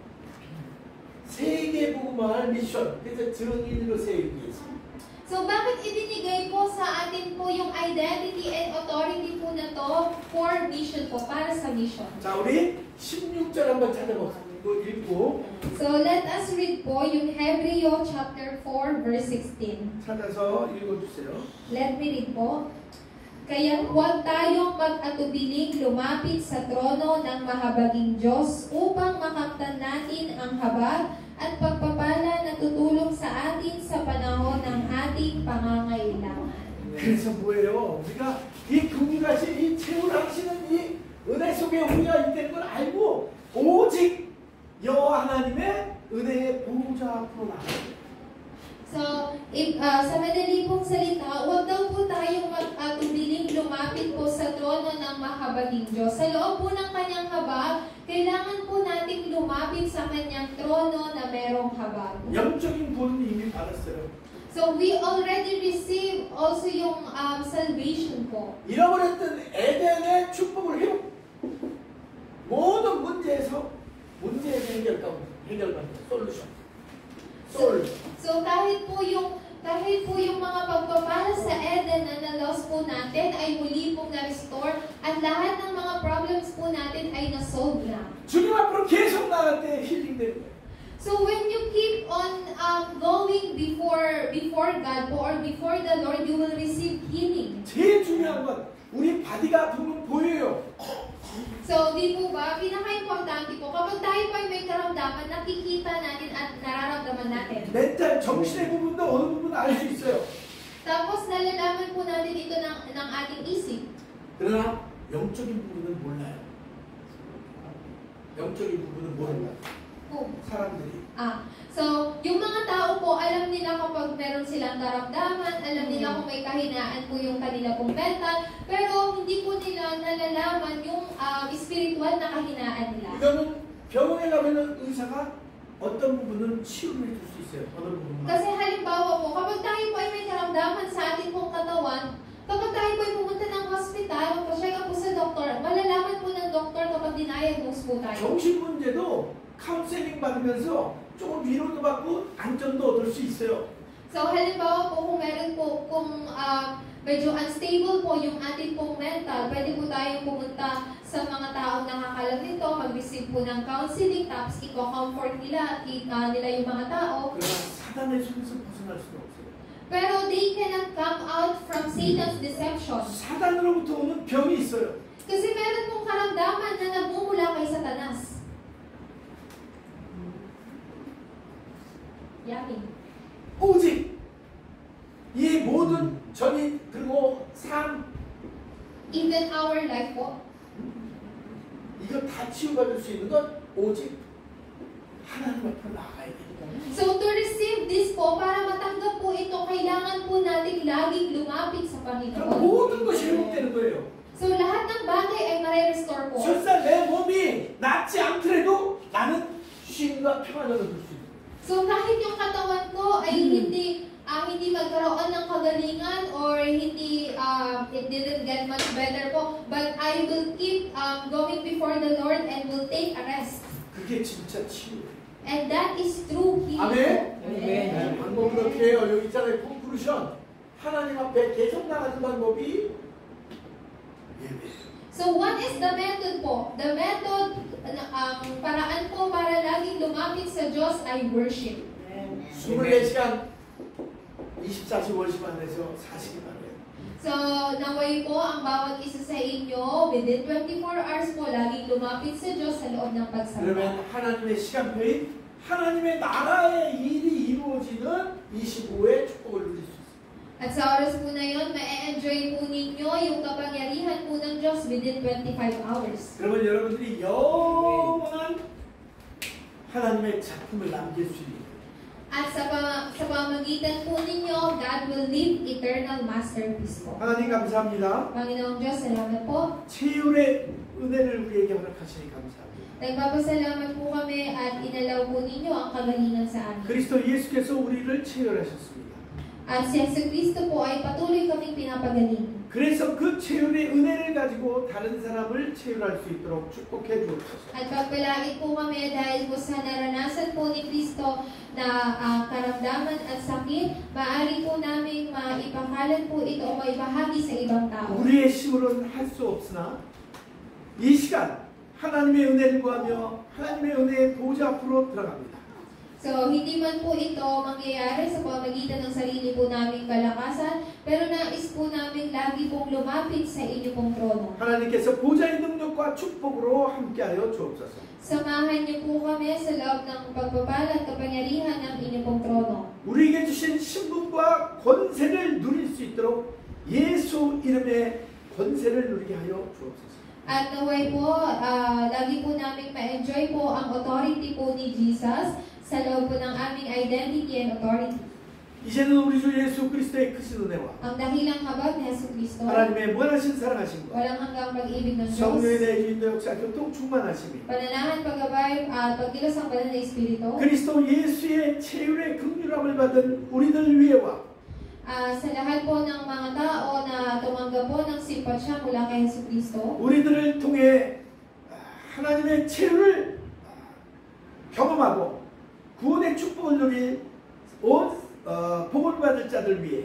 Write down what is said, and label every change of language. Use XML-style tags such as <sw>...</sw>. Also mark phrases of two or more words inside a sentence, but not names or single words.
<ko>세계 복음화할 미션. 그래서 증인으로 세우기 위해서.</ko> <tl>So, bakit ibinigay po sa atin po yung</tl> <en>identity and authority</en> <tl>po na to</tl> <en>for mission</en> <tl>po, para sa mission?</tl> <ko>자, 우리 16절 한번 찾아봅시다. 읽고</ko> <en>So let us read</en> <tl>po yung</tl> <en>Hebreo chapter 4 verse 16.</en> <ko>찾아서 읽어주세요.</ko> <en>Let me read po.</en> <tl>Kaya huwag tayong mag-atubiling lumapit sa trono ng mahabaging Diyos upang makamtan natin ang habag at pagpapala na tutulong sa atin sa panahon ng ating pangangailangan.</tl> <ko>그래서 뭐예요? 우리가 이 금가시 이 채울하시는 이 은혜 속에 우리가 있다는 걸 알고 오직 여호와 하나님의 은혜의 보호자 앞으로 나가요.</ko> <tl>So, sa madali pong salita, huwag daw po tayong mag-atubiling lumapit po sa trono ng mahabaging Diyos. Sa loob po ng kanyang habag, kailangan po nating lumapit sa kanyang trono na merong habag.</tl> <ko>영적인 구원은 이미 받았어요.</ko> <en>So, we already received also yung salvation po.</en> <ko>잃어버렸던 에덴의 축복을 회복. 모든 문제에서 문제의 해결받는 솔루션.</ko> <tl>So kahit po yung mga pagpapala sa Eden na na-loss po natin ay muli pong na-restore at lahat ng mga problems po natin ay na-solve na.</tl> <ko>주님 앞으로 계속 나갈 때 힐링되는 거예요.</ko> <en>So when you keep on going before God po or before the Lord, you will receive healing.</en> <ko>제일 중요한 건 우리 바디가 보면 보여요.</ko> <tl>So, di po ba, pinaka-importante po, kapag tayo po ay may karamdaman, nakikita natin at nararamdaman natin.</tl> <ko>멘탈, 정신의 부분도 어느 부분 알 수 있어요.</ko> <tl>Tapos, nalalaman po natin ito ng ating isip.</tl> <ko>그러나 영적인 부분은 몰라요. 영적인 부분은 모른다. 사람들이.</ko> <tl>So, yung mga tao po, alam nila kapag meron silang karamdaman, alam nila kung may kahinaan po yung kanila pong mental, pero hindi po nila nalalaman yung spiritual na kahinaan nila.</tl> <ko>이거는 병원에 가면 의사가 어떤 부분은 치유를 해줄 수 있어요. 어느 부분만.</ko> <tl>Kasi halimbawa po, kapag tayo po ay may karamdaman sa ating pong katawan, kapag tayo po ay pumunta ng hospital, magpa-check up po sa doktor, malalaman po ng doktor kapag diniagnose po tayo.</tl> <ko>정신 문제도 카운셀링 받으면서 조금 위로도 받고 안전도 얻을 수 있어요.</ko> <tl>So halimbawa po kung meron po, kung medyo unstable po yung ating pong mental, pwede po tayong pumunta sa mga taong nakakalam nito, mag-receive po ng counseling, tapos i-comfort nila yung mga tao.</tl> <ko>그러나 사단의 손에서 벗어날 수는 없어요.</ko> <en>Pero they cannot come out from Satan's deception.</en> <ko>사단으로부터 오는 병이 있어요.</ko> <tl>Kasi meron pong karamdaman na nagmumula kay Satanas.</tl> <en>Yummy.</en> <ko>오직 이 모든 전이 그리고 삶</ko> <en>Even our life po.</en> <ko>이거 다 치유받을 수 있는 건 오직 하나님 앞으로 나가야 됩니다.</ko> <en>So to receive this</en> <tl>po, para matanggap po ito, kailangan po natin laging lumapit sa</tl> <ko>그럼</ko> <tl>Panginoon.</tl> <ko>모든 것이 회복되는 거예요.</ko> <tl>So lahat ng bagay ay mare-restore po.</tl> <ko>설사 내 몸이 낫지 않더라도 나는 쉼과 평안을 얻을 수 있어요.</ko> <en>So</en> <tl>kahit yung katawan ko ay hindi magkaroon ng kagalingan</tl> <en>or hindi it didn't get much better po, but I will keep going before the Lord and will take a rest.</en> <ko>그게 진짜 치유예요.</ko> <en>And that is true healing.</en> <ko>아멘.</ko> <en>Amen.</en> <ko>방법은 어떻게 해요? 여기 있잖아요. 콘클루션. 하나님 앞에 계속 나가는 방법이 예배예요.</ko> <en>So what is the method po? The method,</en> <tl>paraan po para laging lumapit sa Diyos ay worship.</tl> <ko>24시간 24시 월십 안에서 사시기 바래요.</ko> <tl>So, naway po ang bawat isa sa inyo,</tl> <en>within 24 hours</en> <tl>po, laging lumapit sa Diyos sa loob ng pagsamba.</tl> <ko>그러면 하나님의 시간표인 하나님의 나라의 일이 이루어지는 25의 축복을 누릴 수 있어요.</ko> <tl>At sa oras po na yun, ma-enjoy po ninyo yung kapangyarihan po ng Diyos</tl> <en>within 25 hours.</en> <ko>그러면 여러분들이 영원한 하나님의 작품을 남길 수 있는</ko> <tl>At sa pamagitan po ninyo,</tl> <en>God will leave eternal masterpiece po.</en> <ko>하나님 감사합니다.</ko> <tl>Panginoong Diyos, salamat po.</tl> <ko>치유의 은혜를 우리에게 허락하시니 감사합니다.</ko> <tl>Nagpapasalamat po kami at inalaw po ninyo ang kagalingan sa amin.</tl> <ko>그리스도 예수께서 우리를 치유하셨습니다.</ko> <tl>At si Jesucristo po ay patuloy kaming pinapagaling.</tl> <ko>그래서 그 치유의 은혜를 가지고 다른 사람을 치유할 수 있도록 축복해 주옵소서.</ko> <tl>At pagpalait po kami dahil po sa naranasan po ni Kristo na karamdaman at sakit, maaari po namin maipakalat po ito o maibahagi sa ibang tao.</tl> <ko>우리의 힘으로는 할 수 없으나 이 시간 하나님의 은혜를 구하며 하나님의 은혜의 보좌 앞으로 들어갑니다.</ko> <tl>So, hindi man po ito mangyayari sa pamamagitan ng sarili po naming kalakasan, pero nais po namin lagi pong lumapit sa inyo pong trono.</tl> <ko>하나님께서 보좌의 능력과 축복으로 함께하여 주옵소서.</ko> <tl>Samahan niyo po kami sa loob ng pagpapala at kapangyarihan ng inyong pong trono.</tl> <ko>우리에게 주신 신분과 권세를 누릴 수 있도록 예수 이름의 권세를 누리게 하여 주옵소서.</ko> <tl>At naway po, lagi po namin ma-enjoy po ang authority po ni Jesus sa loob po ng aming</tl> <en>identity and authority.</en> <ko>이제는 우리 주 예수 그리스도의 크신 은혜와</ko> <tl>Ang dahilang habag ni Yesu Cristo,</tl> <ko>하나님의 무한하신 사랑하심과</ko> <tl>walang hanggang pag-ibig ng Diyos,</tl> <ko>성령의 내주인도 역사 교통 충만하심이</ko> <tl>pananahan, paggabay, at pagkilos ng banal na Espiritu,</tl> <ko>그리스도 예수의 체율의 긍휼함을 받은 우리들 위에와</ko> <tl>sa lahat po ng mga tao na tumanggap po ng simpatsya mula kay Yesu Cristo,</tl> <ko>우리들을 통해 하나님의 체율을 경험하고 구원의 축복을 누릴 온 복을 받을 자들 위해</ko>